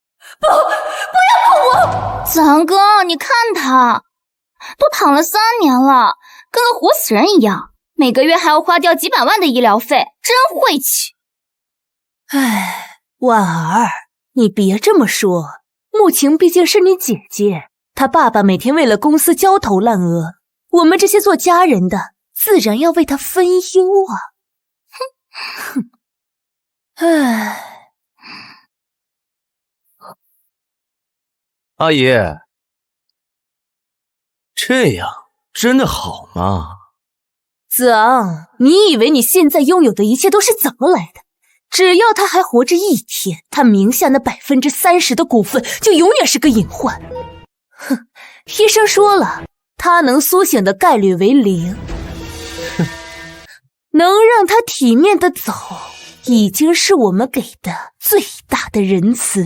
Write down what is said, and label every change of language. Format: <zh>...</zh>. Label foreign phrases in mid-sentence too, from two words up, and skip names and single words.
<zh>不要碰我！子昂哥，你看他，都躺了3年了，跟个活死人一樣，每個月還要花掉幾百萬的醫療費，真晦氣。唉，婉兒，你別這麼說，慕晴畢竟是你姐姐，她爸爸每天為了公司焦頭爛額，我們這些做家人的自然要為她分憂啊。哼，唉。阿姨，這樣真的好嗎？子昂，你以為你現在擁有的一切都是怎麼來的？只要他還活着一天，他名下那30%的股份就永遠是個隱患。哼，醫生說了，他能甦醒的概率為0。哼，能讓他體面的走，已經是我們給的最大的仁慈。</zh>